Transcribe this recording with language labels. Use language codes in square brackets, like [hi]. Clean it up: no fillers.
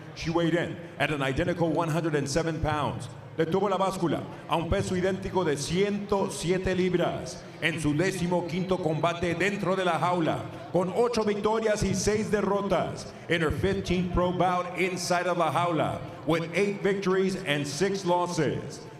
[en] She weighed in at an identical 107 pounds. [es] Detuvo la báscula a un peso idéntico de 107 libras en su 15º combate dentro de la jaula, con 8 victorias y 6 derrotas. [en] In her 15th pro bout inside of [es] la jaula, [en] with 8 victories and 6 losses.